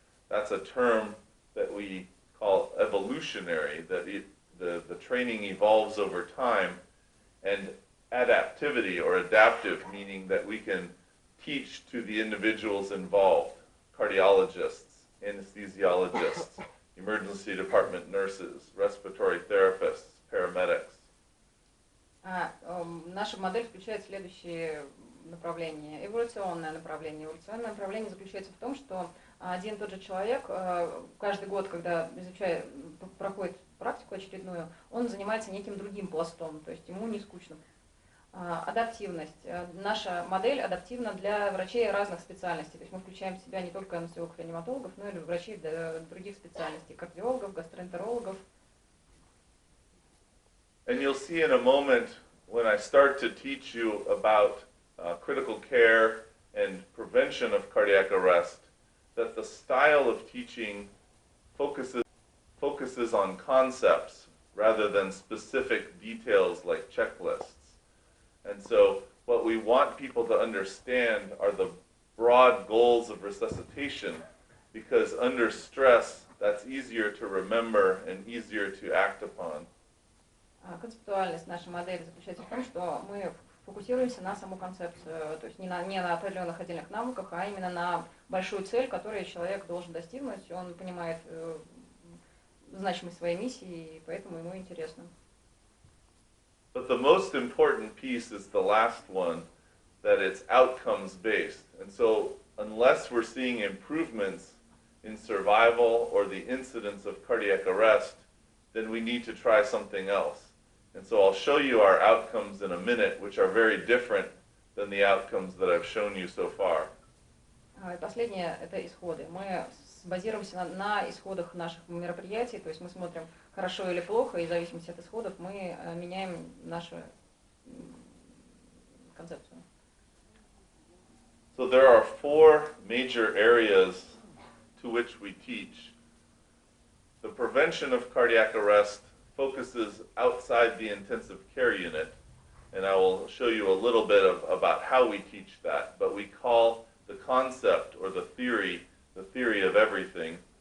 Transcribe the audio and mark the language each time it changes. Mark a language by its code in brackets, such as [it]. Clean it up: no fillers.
[en] That's a term that we call evolutionary, that the training evolves over time, and adaptivity or adaptive, meaning that we can teach to the individuals involved, cardiologists, anesthesiologists, emergency department nurses, respiratory therapists, paramedics. [ru] Наша модель включает следующие направления. Эволюционное направление. Эволюционное направление заключается в том, что один и тот же человек каждый год, когда проходит практику очередную, он занимается неким другим пластом, то есть ему не скучно. Адаптивность. Наша модель адаптивна для врачей разных специальностей. То есть мы включаем в себя не только анестезиологов, реаниматологов, но и врачей других специальностей, кардиологов, гастроэнтерологов. [en] And you'll see in a moment when I start to teach you about critical care and prevention of cardiac arrest that the style of teaching focuses on concepts rather than specific details like checklists. And so what we want people to understand are the broad goals of resuscitation, because under stress that's easier to remember and easier to act upon. [ru] Концептуальность нашей модели заключается в том, что мы фокусируемся на саму концепцию, то есть не на определенных отдельных навыках, а именно на большую цель, которую человек должен достигнуть. Он понимает значимость своей миссии, и поэтому ему интересно. [en] But the most important piece is the last one, that it's outcomes based. And so unless we're seeing improvements in survival or the incidence of cardiac arrest, then we need to try something else. And so I'll show you our outcomes in a minute, which are very different than the outcomes that I've shown you so far. [ru] Последнее – это исходы. Мы базируемся на исходах наших мероприятий, то есть мы смотрим, хорошо или плохо, и в зависимости от исходов мы меняем нашу концепцию. [en] So there are 4 major areas to which we teach. The prevention of cardiac arrest focuses outside the intensive care unit, and I will show you a little bit about how we teach that, but we call the concept or the theory of everything.